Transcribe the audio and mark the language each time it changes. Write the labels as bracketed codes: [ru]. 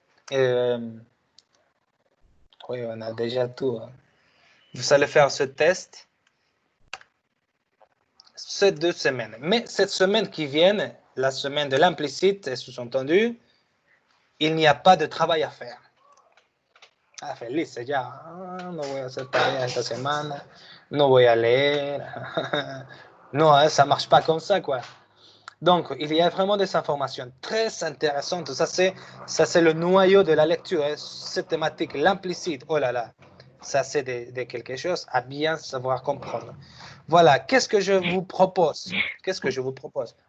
[fr] oui, on a déjà tout. Vous allez faire ce test ces 2 semaines. Mais cette semaine qui vient, la semaine de l'implicite, et sous-entendu, il n'y a pas de travail à faire. [es] Ah, feliz ya. No voy a hacer tarea esta semana. No voy a leer. [fr] Non, ça ne marche pas comme ça, quoi. Donc, il y a vraiment des informations très intéressantes. Ça, c'est le noyau de la lecture. Hein. Cette thématique, l'implicite, oh là là, ça, c'est de quelque chose à bien savoir comprendre. Voilà, qu'est-ce que je vous propose? Qu'est-ce que je vous propose?